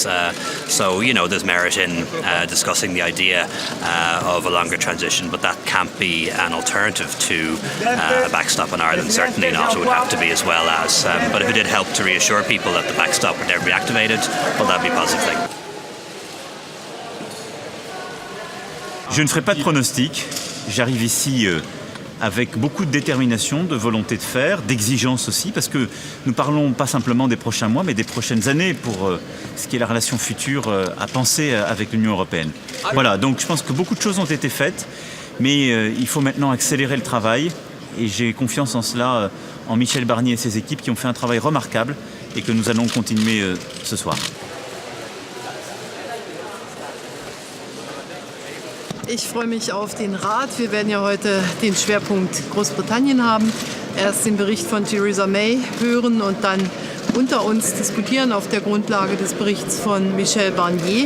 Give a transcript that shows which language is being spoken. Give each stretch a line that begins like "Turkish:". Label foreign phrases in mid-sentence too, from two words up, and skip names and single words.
English: So there's merit in discussing the idea of a longer transition, but that can't be an alternative to a backstop in Ireland. Certainly not. It would have to be as well as. But if it did help to reassure people that the backstop would never be activated, well, that'd be a positive thing.
French: Je ne ferai pas de pronostic. J'arrive ici avec beaucoup de détermination, de volonté de faire, d'exigence aussi, parce que nous parlons pas simplement des prochains mois, mais des prochaines années pour ce qui est la relation future à penser avec l'Union européenne. Voilà, donc je pense que beaucoup de choses ont été faites, mais il faut maintenant accélérer le travail, et j'ai confiance en cela, en Michel Barnier et ses équipes qui ont fait un travail remarquable et que nous allons continuer ce soir.
German: Ich freue mich auf den Rat. Wir werden ja heute den Schwerpunkt Großbritannien haben. Erst den Bericht von Theresa May hören und dann unter uns diskutieren auf der Grundlage des Berichts von Michel Barnier.